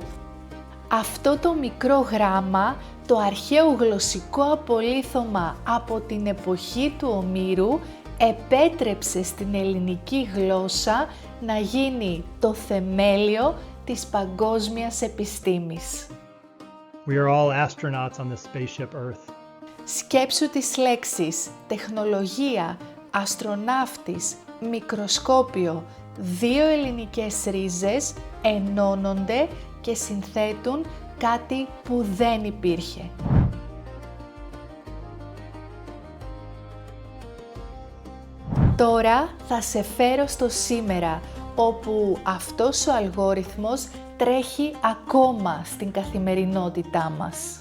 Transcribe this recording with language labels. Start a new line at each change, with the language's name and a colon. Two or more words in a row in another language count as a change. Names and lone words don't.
Greek: Αυτό το μικρό γράμμα, το αρχαίο γλωσσικό απολίθωμα από την εποχή του Ομήρου, επέτρεψε στην ελληνική γλώσσα να γίνει το θεμέλιο της παγκόσμιας επιστήμης.
English: We are all astronauts on the spaceship Earth.
Greek: Σκέψου τις λέξεις τεχνολογία, αστροναύτης, μικροσκόπιο, δύο ελληνικές ρίζες ενώνονται και συνθέτουν κάτι που δεν υπήρχε. Τώρα θα σε φέρω στο σήμερα, όπου αυτός ο αλγόριθμος τρέχει ακόμα στην καθημερινότητά μας.